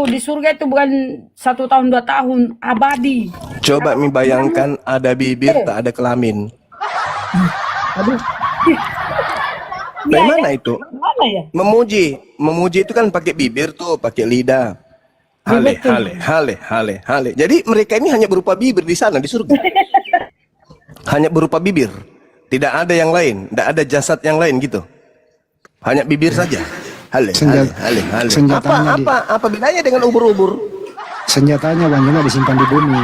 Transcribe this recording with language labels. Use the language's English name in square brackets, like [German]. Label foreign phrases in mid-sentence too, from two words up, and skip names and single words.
[Indonesian] Di surga itu bukan 1 tahun, 2 tahun. Abadi. Coba bayangkan ada bibir tak ada kelamin. Aduh. Bagaimana itu? Mana Gimana ya? Memuji itu kan pakai bibir tuh, pakai lidah. Ya, Hale, betul. hale, hale, hale, hale. Jadi mereka ini hanya berupa bibir di sana di surga. Hanya berupa bibir. Tidak ada yang lain, tidak ada jasad yang lain gitu. Hanya bibir saja. Hale, hale, hale, hale. Senjatanya Apa bedanya dengan ubur-ubur? senjatanya banyak disimpan di bumi.